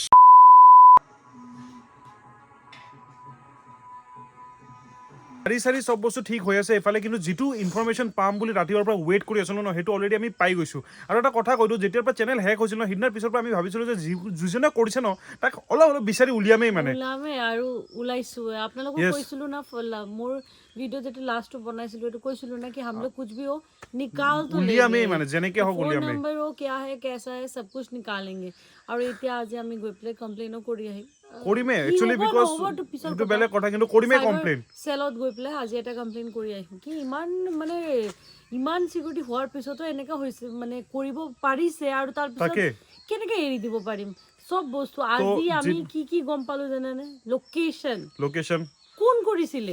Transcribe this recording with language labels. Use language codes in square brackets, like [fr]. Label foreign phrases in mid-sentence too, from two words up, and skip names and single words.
[as] গাড়ী চাৰি চব বস্তু ঠিক হৈ আছে এইফালে কিন্তু যিটো ইনফৰমেশ্যন পাম বুলি ৰাতিপুৱাৰ পৰা ৱেইট কৰি আছিলোঁ ন সেইটো অলৰেডি আমি পাই গৈছোঁ আৰু এটা কথা কৈ দিওঁ যেতিয়াৰ পৰা চেনেল হেক হৈছিল ন সিদিনাৰ পিছৰ পৰা আমি ভাবিছিলোঁ যে যিজনে কৰিছে ন তাক অলপ বিচাৰি উলিয়ামেই মানে আৰু ওলাইছো আপোনালোকক কৈছিলোঁ না মোৰ ভিডিঅ' যেটো লাষ্টটো বনাইছিলোঁ এইটো কৈছিলোঁ না কি [hi] हम लोग कुछ भी हो निकाल तो [as] উলিয়ামেই মানে যেনেকৈ হওক উলিয়ামেই [hi] नंबर हो क्या है कैसा है सब कुछ निकालेंगे [as] আৰু এতিয়া আজি আমি গৈ পেলাই কমপ্লেইনো কৰি আহিম কৰিমে [en] actually because [as] সেইটো বেলেগ কথা কিন্তু কৰিমে কমপ্লেইন চেলত গৈ পেলাই আজি এটা কমপ্লেইন কৰি আহিম কি ইমান সিকিউৰিটি হোৱাৰ পিছতো এনেকা হৈছে মানে কৰিব পাৰিছে আৰু তাৰ পিছত কেনেকে এৰি দিব পাৰিম সব বস্তু আজি আমি কি গম পালো জানানে লোকেশন কোন কৰিছিলে